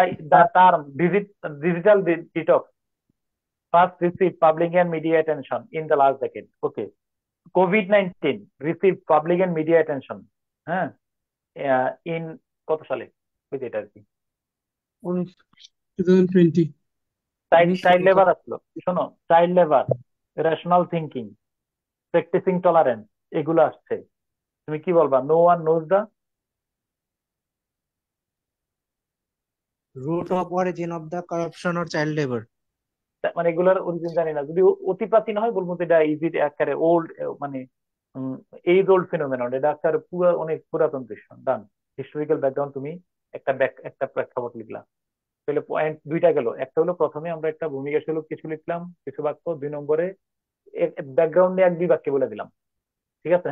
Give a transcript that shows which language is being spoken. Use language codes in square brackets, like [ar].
[en] the term digital detox first received public and media attention in the last decade. Okay, COVID-19 received public and media attention হ্যাঁ in [bn] কত সালে? ওই যে এটা আর কি 2020। Child labour আসলো, শোনো child labour, rational thinking, practising tolerance, এগুলো আসছে। তুমি কি বলবা? [en] No one knows the root of origin of the corruption or child labor. [bn] মানে এগুলোর অরিজিন জানি না, যদি অতি প্রাচীন হয় বলবো যে এটা ইজি আকারে ওল্ড, মানে [en] age old phenomenon, [bn] এটা আকারে পুরো অনেক পুরাতন দৃশ্য। ডান, হিস্টোরিক্যাল ব্যাকগ্রাউন্ড তুমি একটা প্রেক্ষাপট লিখলা, তাহলে পয়েন্ট দুইটা গেল। একটা হলো প্রথমে আমরা একটা ভূমিকা স্বরূপ কিছু লিখলাম, কিছু বাক্য। 2 নম্বরে ব্যাকগ্রাউন্ডে 1-2 বাক্যে বলে দিলাম, ঠিক আছে?